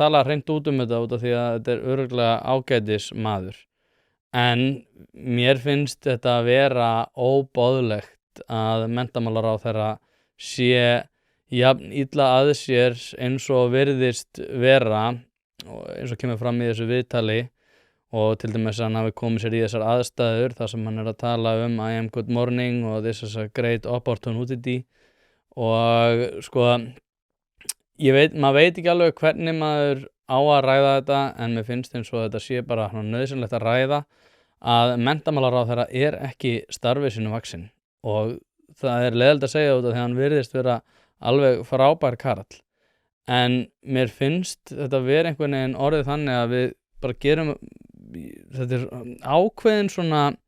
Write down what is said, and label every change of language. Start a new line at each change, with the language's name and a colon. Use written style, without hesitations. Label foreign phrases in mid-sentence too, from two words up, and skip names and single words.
Icelandic: tala hreint út þetta út af því að þetta örugglega ágætis maður en mér finnst þetta að vera óboðlegt að menntamálaráðherra sé jafn illa að sér eins og virðist vera og eins og kemur fram í þessu viðtali og til dæmis að hann hafi komið sér í þessar aðstæður þar sem hann að tala
English: I am good morning
Icelandic: og
English: this is a great opportunity
Icelandic: og sko maður veit ekki alveg hvernig maður á að ræða þetta en mér finnst eins og þetta sé bara nauðsynlegt að ræða að menntamálaráðherra ekki starfi sínu vaxinn og það leiðilegt að segja út af því að hann virðist vera alveg frábær karl en mér finnst þetta vera einhvern veginn orðið þannig að við bara gerum þetta ákveðin svona